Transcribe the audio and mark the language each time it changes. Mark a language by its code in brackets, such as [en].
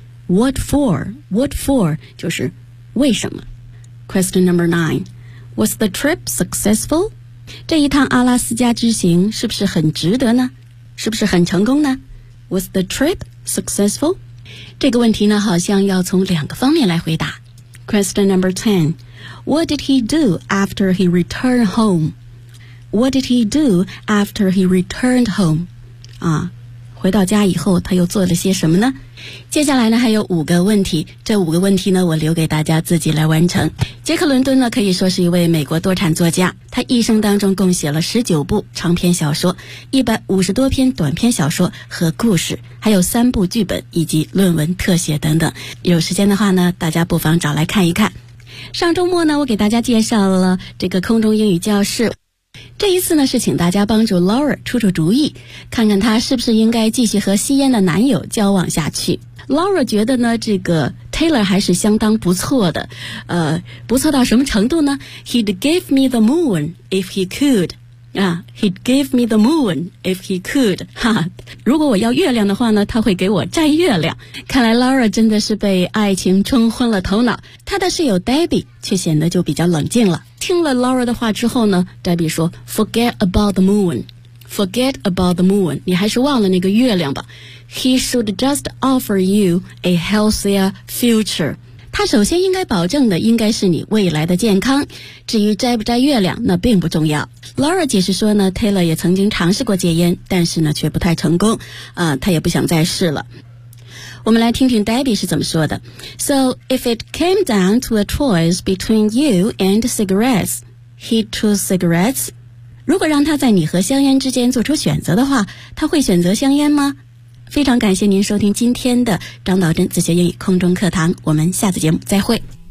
[en] What for? What for? [zh] 就是为什么。 [en] Question number nine. Was the trip successful? [zh] 这一趟阿拉斯加之行是不是很值得呢？是不是很成功呢？ [en] Was the trip successful? [zh] 这个问题呢好像要从两个方面来回答。 [en] Question number ten. What did he do after he returned home? What did he do after he returned home? [zh] 回到家以后他又做了些什么呢？接下来呢还有五个问题，这五个问题呢我留给大家自己来完成。杰克伦敦呢可以说是一位美国多产作家，他一生当中共写了19部长篇小说，150多篇短篇小说和故事，还有3部剧本以及论文特写等等。有时间的话呢，大家不妨找来看一看。上周末呢我给大家介绍了这个空中英语教室，这一次呢是请大家帮助 Laura 出出主意，看看她是不是应该继续和吸烟的男友交往下去。 Laura 觉得呢这个 Taylor 还是相当不错的，不错到什么程度呢？ [en] He'd give me the moon if he could. He'd give me the moon if he could. [zh] 如果我要月亮的话呢，他会给我摘月亮。看来 Laura 真的是被爱情冲昏了头脑，他的室友 Debbie 却显得就比较冷静了。听了 Laura 的话之后呢， Debbie 说 [en] Forget about the moon. Forget about the moon. [zh] 你还是忘了那个月亮吧。 [en] He should just offer you a healthier future. [zh] 他首先应该保证的应该是你未来的健康，至于摘不摘月亮那并不重要。 Laura 解释说呢， Taylor 也曾经尝试过戒烟，但是呢却不太成功，他也不想再试了。我们来听听 Debbie 是怎么说的。 [en] So if it came down to a choice between you and cigarettes, he'd choose cigarettes. [zh] 如果让他在你和香烟之间做出选择的话，他会选择香烟吗？非常感谢您收听今天的张导真自学英语空中课堂，我们下次节目再会。